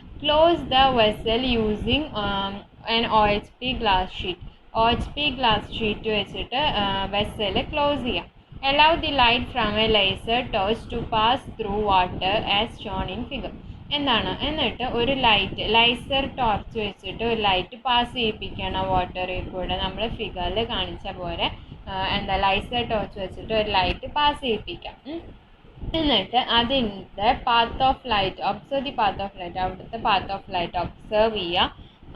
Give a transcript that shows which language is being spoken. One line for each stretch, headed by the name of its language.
English: Close the vessel using an OHP glass sheet.
Malayalam: OHP glass sheet വെച്ചിട്ട് vessel close ചെയ്യാം.
English: Allow the light from a laser torch to pass through water as shown in figure.
Malayalam: എന്നിട്ട് ഒരു laser torch വെച്ചിട്ട് ഒരു light pass ചെയ്യിപ്പിക്കണം വാട്ടറിൽ കൂടെ. നമ്മൾ ഫിഗറിൽ കാണിച്ച പോലെ ലൈസർ ടോർച്ച് വെച്ചിട്ട് ഒരു ലൈറ്റ് പാസ് ചെയ്യിപ്പിക്കാം. എന്നിട്ട് അതിൻ്റെ പാത്ത് ഓഫ് ലൈറ്റ് അവിടുത്തെ പാത്ത് ഓഫ് ലൈറ്റ് ഒബ്സർവ് ചെയ്യുക.